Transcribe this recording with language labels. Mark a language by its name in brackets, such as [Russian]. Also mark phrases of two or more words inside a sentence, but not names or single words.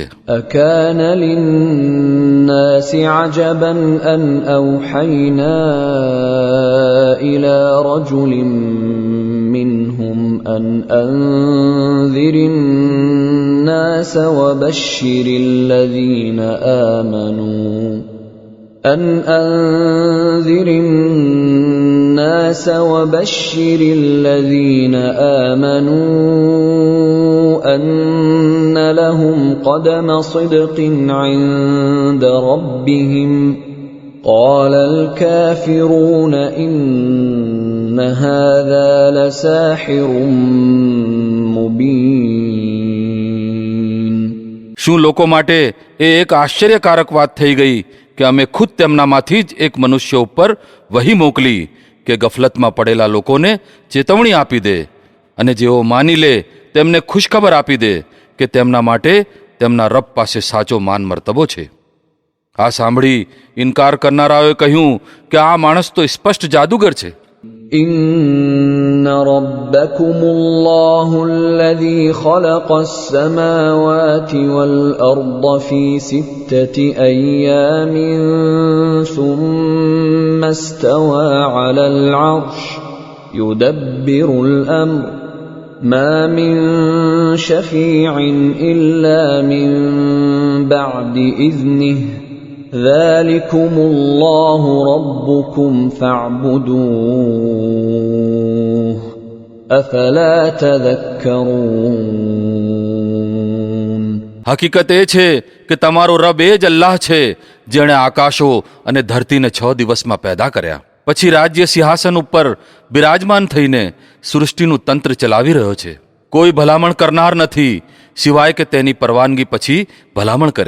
[Arabic] أكان للناس عجبا أن أوحينا إلى رجل منهم أن أنذر الناس وبشر الذين آمنوا الناس وبشر الذين آمنوا أن لهم قدم صدق عند ربهم قال الكافرون إن هذا لساحر مبين. [Gujarati] શું લોકો માટે એ એક આશ્ચર્યકારક વાત થઈ ગઈ કે અમે ખુદ તેમનામાંથી જ એક મનુષ્ય ઉપર વહી મોકલી કે ગફલતમાં પડેલા લોકોને ચેતવણી આપી દે અને જેઓ માની લે તેમને ખુશખબર આપી દે કે તેમના માટે તેમના રબ પાસે સાચો માન મર્તબો છે. આ સાંભળી ઇનકાર કરનારાઓએ કહ્યું કે આ માણસ તો સ્પષ્ટ જાદુગર છે. [Arabic] إن ربكم الله الذي خلق السماوات والأرض في 6 أيام ثم استوى على العرش يدبر الأمر ما من شفيع إلا من بعد إذنه ذلكم الله ربكم فاعبدوه أفلا تذكرون. [Gujarati] હકીકત એ છે કે તમારો રબ એ જ અલ્લાહ છે જેણે આકાશો અને ધરતીને 6 દિવસમાં પેદા કર્યા, પછી રાજ્ય સિંહાસન ઉપર બિરાજમાન થઈને સૃષ્ટિનું તંત્ર ચલાવી રહ્યો છે. કોઈ ભલામણ કરનાર નથી સિવાય કે તેની પરવાનગી પછી ભલામણ કરે.